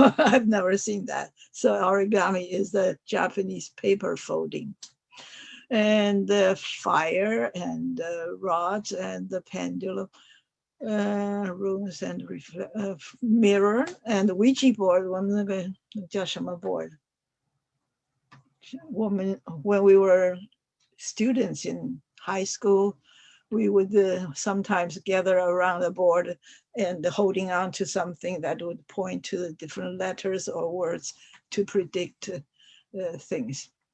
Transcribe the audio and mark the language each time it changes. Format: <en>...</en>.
<en>I've never seen that. So origami is the Japanese paper folding. And the fire and the rods and the pendulum, rooms and mirror and the Ouija board.</en> <zh>我们那个叫什么 board?</zh> <en>When we were students in high school, we would sometimes gather around the board and holding on to something that would point to the different letters or words to predict things.</en>